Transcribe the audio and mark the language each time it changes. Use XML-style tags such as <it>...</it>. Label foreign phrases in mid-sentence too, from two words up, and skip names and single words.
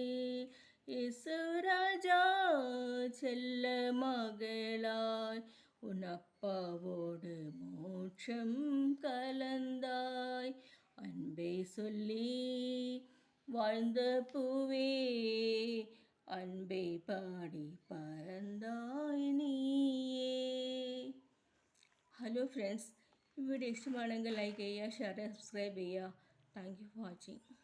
<ta>இயேசுராஜா செல்ல மகளாய் உன் அப்பாவோடு மோட்சம் கலந்தாய். அன்பை சொல்லி வாழ்ந்த பூவே, அன்பை பாடி பறந்தாய் நீயே.</ta> <ml>ഹലോ ഫ്രണ്ട്സ്, ഈ വീഡിയോ ഇഷ്ടമാണെങ്കിൽ ലൈക്ക് ചെയ്യുക, ഷെയർ ചെയ്യുക, സബ്സ്ക്രൈബ് ചെയ്യുക.</ml> <en>Thank you for watching.</en>